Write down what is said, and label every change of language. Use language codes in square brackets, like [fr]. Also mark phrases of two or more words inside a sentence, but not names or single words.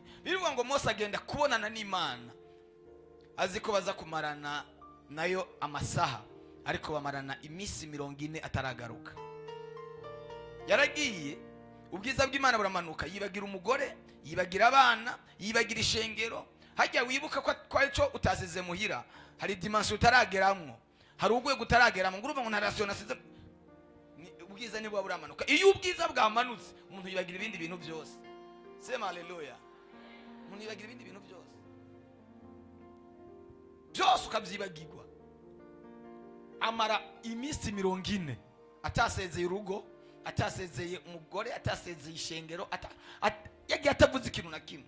[rn] Bivuga ngo Mose agenda kubonana n'Imana, azi ko baza kumarana nayo amasaha, ariko bamarana iminsi 40 ataragaruka. Yaragiye, ubwiza bw'Imana buramanuka, yibagira umugore, yibagira abana, yibagira ishengero. Hajya wibuka ko arico utasize muhira, hari dimension utarageramwo, hari ugwe gutarageramo. Ngurumva ngo narasiona size ubwiza ni bwa buramanuka. Iyo ubwiza bwamanutse, umuntu yibagira ibindi bintu byose. [sw] Sema haleluya. [rn] Umuntu yibagira ibindi bintu byose ukabyibagirwa. Amara iminsi 40 atasezeye urugo, atasezeye umugore, atasezeye ishengero, yagiye atavuze ikintu na kimwe.